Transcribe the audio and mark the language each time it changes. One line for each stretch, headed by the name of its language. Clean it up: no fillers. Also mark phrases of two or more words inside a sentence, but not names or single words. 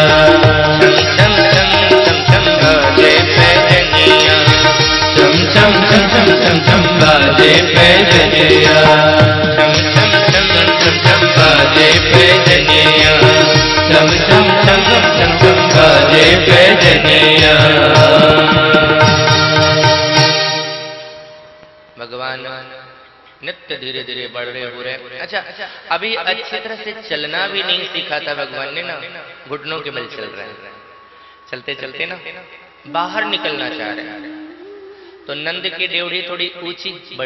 Hindi: छम छम छम छम बाजे पैजनिया, छम छम छम छम बाजे पैजनिया, छम छम छम छम बाजे पैजनिया, छम छम छम बाजे पैजनिया। भगवान नित्य धीरे धीरे बढ़ रहे हो रहे। अच्छा, अभी अच्छी तरह से चलना भी नहीं सीखा था भगवान ने ना, घुटनों के बल चल रहे हैं। चलते चलते ना बाहर निकलना चाह रहे हैं, तो नंद की ड्योढ़ी थोड़ी ऊंची बड़ी।